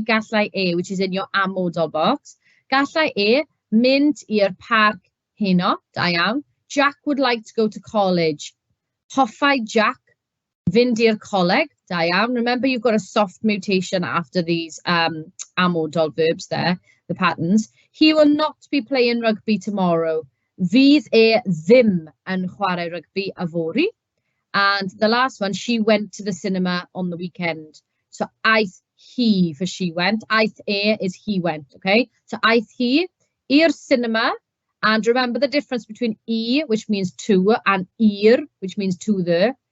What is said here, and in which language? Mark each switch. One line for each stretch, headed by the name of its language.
Welsh: Gallai e,
English: which is in your amodol box.
Welsh: Gallai e, mynd i'r park heno, da iawn.
English: Jack would like to go to college.
Welsh: Hoffai Jack fynd i'r coleg, Da iawn.
English: Remember, you've got a soft mutation after these amodal verbs there, the patterns. He will not be playing rugby tomorrow.
Welsh: Fydd e ddim yn chwarae rugby yfory.
English: And the last one, she went to the cinema on the weekend. So aeth he for she went.
Welsh: Aeth e
English: is he went, okay? So aeth he i'r cinema. And remember the difference between e, which means to, and i'r, which means to the.